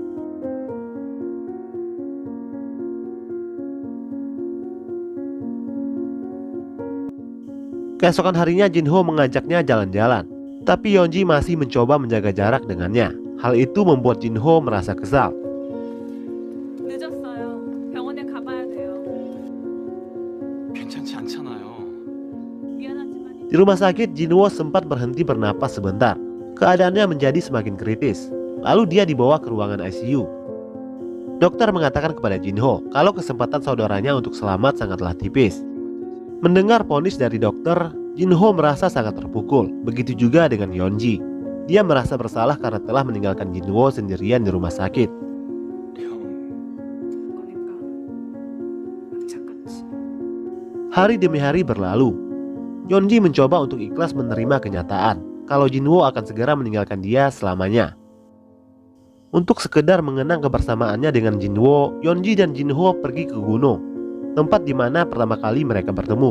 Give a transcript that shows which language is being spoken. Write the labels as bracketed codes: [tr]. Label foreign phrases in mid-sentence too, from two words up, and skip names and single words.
[id] Keesokan harinya Jinho mengajaknya jalan-jalan, tapi Yeonji masih mencoba menjaga jarak dengannya. Hal itu membuat Jinho merasa kesal. [ko] 늦었어요. 병원에 가봐야 돼요. 괜찮지 않잖아요. 미안하지만 [id] Di rumah sakit, Jinwo sempat berhenti bernapas sebentar. Keadaannya menjadi semakin kritis. Lalu dia dibawa ke ruangan ICU. Dokter mengatakan kepada Jinho kalau kesempatan saudaranya untuk selamat sangatlah tipis. Mendengar vonis dari dokter, Jinho merasa sangat terpukul. Begitu juga dengan Yeonji. Dia merasa bersalah karena telah meninggalkan Jinwo sendirian di rumah sakit. [ko] 그러니까 착각지. [id] Hari demi hari berlalu. Yeonji mencoba untuk ikhlas menerima kenyataan kalau Jinwo akan segera meninggalkan dia selamanya. Untuk sekedar mengenang kebersamaannya dengan Jinwo, Yeonji dan Jinho pergi ke gunung, tempat di mana pertama kali mereka bertemu.